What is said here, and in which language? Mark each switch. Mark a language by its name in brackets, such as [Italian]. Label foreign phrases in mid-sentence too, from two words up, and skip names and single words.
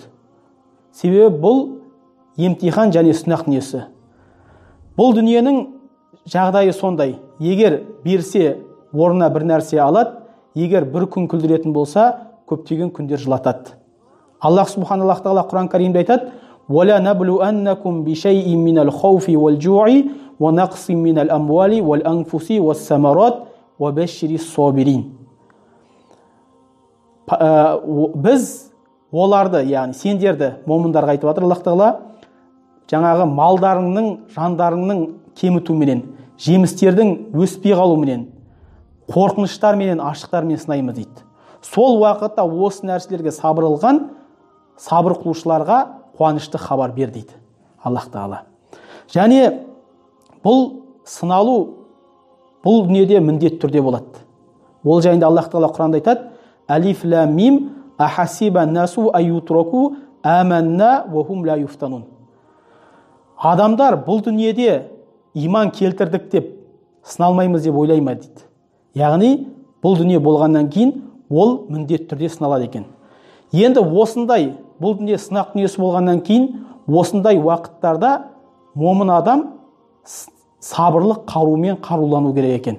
[Kazakh] Себебі бұл емтихан және сынақ дүниесі. Бұл дүниенің жағдайы сондай: егер берсе орнына бір нәрсе алады, егер бір күн күлдіретін болса, көптеген күндер жылатады. Аллах субханаллаху тағала Құран Каримде айтады: [Arabic] وَلَا نَبْلُوَنَّكُمْ بِشَيْءٍ مِّنَ الْخَوْفِ وَالْجُوعِ وَنَقْصٍ مِّنَ الْأَمْوَالِ وَالْأَنفُسِ وَالثَّمَرَاتِ وَبَشِّرِ الصَّابِرِينَ. [Kazakh] Біз оларды, яғни сендерді, момындарға айтып жатыр Аллах тағала, жаңағы малдарыңның, жандарыңның кемітуменен, жемістердің өспей қалуменен, қорқыныштарменен, аштықтармен сынаймыз дейді. Сол уақытта осы нәрселерге сабыр қылған сабыр қылушыларға қуанышты хабар бер дейді Аллах тағала. Және бұл сыналу бұл дүниеде міндетті түрде болады. Ол жайында Аллах тағала Құранда айтады: [Arabic] ألف لام ميم أحسب الناس أن يتركوا آمنا وهم لا يفتنون. [Kazakh] Адамдар бұл дүниеде иман келтірдік деп сыналмаймыз деп ойлай ма дейді. Яғни бұл дүние болғаннан кейін ол міндетті түрде сыналады екен. Енді осындай бұл дүние сынақ дүниесі болғаннан кейін осындай уақыттарда момын адам сабырлық қарумен қарулану керек екен.